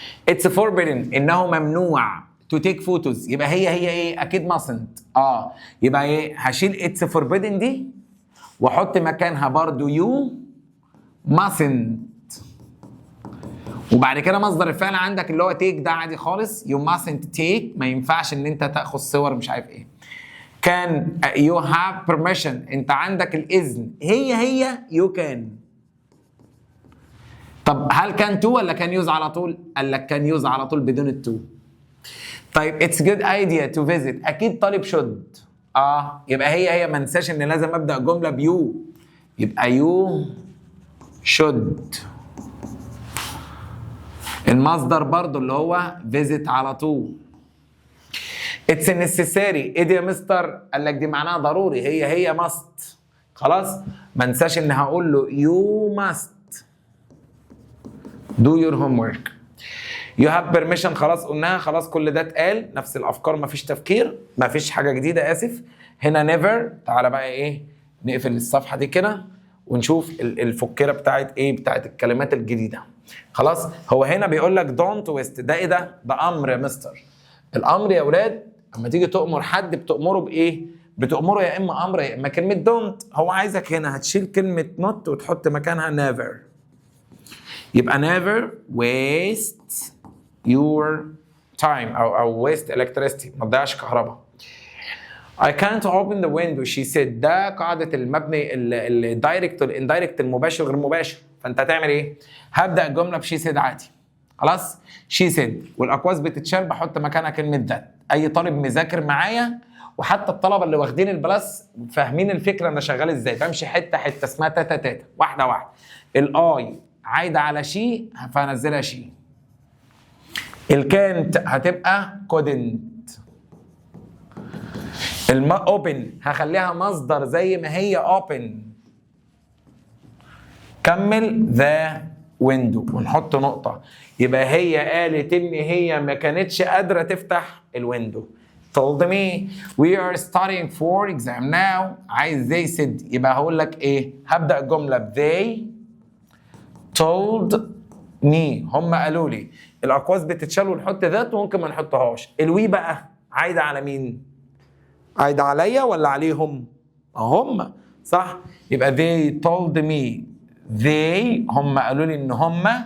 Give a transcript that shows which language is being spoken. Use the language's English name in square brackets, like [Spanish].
[English] it's forbidden [Arabic] انه ممنوع [English] to take photos. [Arabic] يبقى هي ايه؟ اكيد mustn't. يبقى ايه؟ هشيل it's forbidden دي واحط مكانها برضو you mustn't. وبعد كده مصدر الفعل عندك اللي هو تيك ده عادي خالص. you mustn't take، ما ينفعش ان انت تاخذ صور مش عارف ايه. كان [English] you have permission، [Arabic] انت عندك الاذن، هي you can. طب هل كان تو ولا كان يوز على طول؟ قال لك كان يوز على طول بدون التو. طيب [English] it's good idea to visit، [Arabic] اكيد طالب [English] should. [Arabic] يبقى هي ما ننساش ان لازم ابدا جمله بيو، يبقى you should. المصدر برضو اللي هو visit على طول. it's necessary، ايه دي يا مستر؟ قال لك دي معناها ضروري، هي must. خلاص ما ننساش ان هقول له [English] you must do your homework. [Arabic] you have permission خلاص قلناها، خلاص كل ده اتقال، نفس الافكار مفيش تفكير، مفيش حاجه جديده. اسف. هنا never. تعالى بقى ايه نقفل الصفحه دي كده ونشوف الفكره بتاعت ايه، بتاعت الكلمات الجديده. خلاص هو هنا بيقول لك don't waste، ده ايه ده؟ ده امر يا مستر. الامر يا اولاد اما تيجي تؤمر حد بتؤمره بايه؟ بتؤمره يا اما امر يا اما كلمه don't. هو عايزك هنا هتشيل كلمه not وتحط مكانها never. يبقى never waste your time او waste electricity، ما تضيعش كهرباء. [English] I can't open the window she said، [Arabic] ده قاعدة المبني الدايركت والاندايركت، المباشر غير مباشر. فانت هتعمل ايه؟ هبدأ الجملة بشي said عادي. خلاص she said والاقواس بتتشال بحط مكانها كلمة that. اي طالب مذاكر معايا وحتى الطلبة اللي واخدين البلاس فاهمين الفكرة انا شغال ازاي، بمشي حتة حتة اسمها تاتا تاتا، واحدة واحدة. الاي عايدة على شي فهنزلها شي. الكانت هتبقى couldn't. اوبن هخليها مصدر زي ما هي اوبن. كمل ذا ويندو ونحط نقطة. يبقى هي قالت ان هي ما كانتش قادرة تفتح الويندو. [English] told me we are studying for exam now. [Arabic] عايز they said، يبقى هقول لك ايه؟ هبدأ الجملة [English] they told me، [Arabic] هم قالوا لي. الاقواس بتتشال ونحط ذات وممكن ما نحطهاش. الوي بقى عايدة على مين؟ عايدة عليا ولا عليهم؟ هم صح؟ يبقى they told me they، هم قالوا لي ان هم.